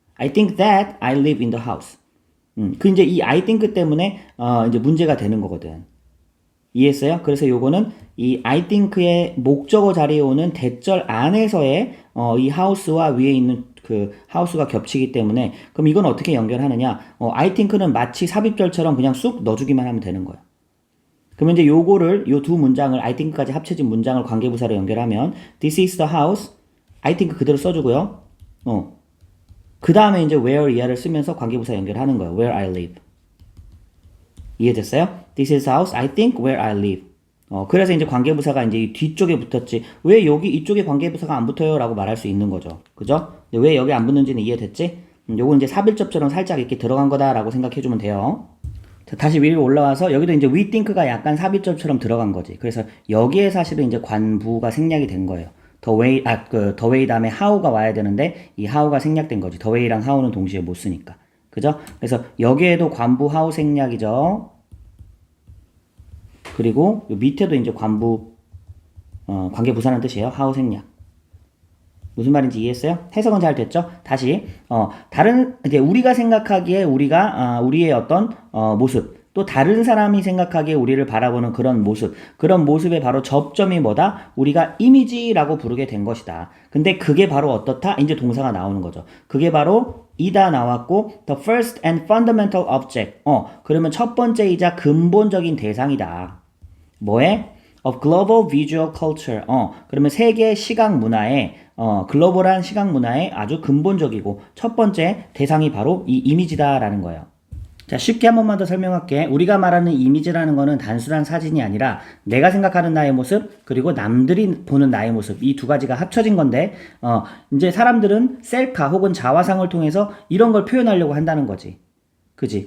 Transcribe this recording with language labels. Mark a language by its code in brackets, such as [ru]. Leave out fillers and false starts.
[en] I think that I live in the house. [ko] 그 이제 이 [en] I think [ko] 때문에 이제 문제가 되는 거거든. 이해했어요? 그래서 요거는 이 [en] I think [ko] 의 목적어 자리에 오는 대절 안에서의 이 house와 위에 있는 그 house가 겹치기 때문에 그럼 이건 어떻게 연결하느냐? [en] I think [ko] 는 마치 삽입절처럼 그냥 쑥 넣어주기만 하면 되는 거예요. 그러면 이제 요거를 요 두 문장을 I think까지 합쳐진 문장을 관계부사로 연결하면 [en] this is the house I think [ko] 그대로 써주고요. 그 다음에 이제 where 이하를 쓰면서 관계부사 연결하는 거예요. [en] where I live. [ko] 이해됐어요? [en] This is house I think where I live. [ko] 그래서 이제 관계부사가 이제 이 뒤쪽에 붙었지. 왜 여기 이쪽에 관계부사가 안 붙어요? 라고 말할 수 있는 거죠. 그죠? 왜 여기 안 붙는지는 이해됐지? 요건 이제 삽일접처럼 살짝 이렇게 들어간 거다라고 생각해주면 돼요. 자, 다시 위로 올라와서 여기도 이제 [en] we think [ko] 가 약간 삽입절처럼 들어간 거지. 그래서 여기에 사실은 이제 관부가 생략이 된 거예요. [en] the way [ko] 다음에 how가 와야 되는데 이 how가 생략된 거지. [en] the way [ko] 랑 how는 동시에 못 쓰니까. 그죠? 그래서 여기에도 관부 how 생략이죠. 그리고 요 밑에도 이제 관부 관계부사라는 뜻이에요. how 생략. 무슨 말인지 이해했어요? 해석은 잘 됐죠? 다시 다른 이제 우리가 생각하기에 우리의 어떤 모습 또 다른 사람이 생각하기에 우리를 바라보는 그런 모습의 바로 접점이 뭐다? 우리가 이미지라고 부르게 된 것이다. 근데 그게 바로 어떻다? 이제 동사가 나오는 거죠. 그게 바로 이다 나왔고 [en] the first and fundamental object. [ko] 그러면 첫 번째이자 근본적인 대상이다. 뭐에? [en] of global visual culture. [ko] 그러면 세계 시각 문화에 글로벌한 시각 문화의 아주 근본적이고 첫 번째 대상이 바로 이 이미지다라는 거예요. 자, 쉽게 한 번만 더 설명할게. 우리가 말하는 이미지라는 거는 단순한 사진이 아니라 내가 생각하는 나의 모습 그리고 남들이 보는 나의 모습 이 두 가지가 합쳐진 건데 이제 사람들은 셀카 혹은 자화상을 통해서 이런 걸 표현하려고 한다는 거지. 그지?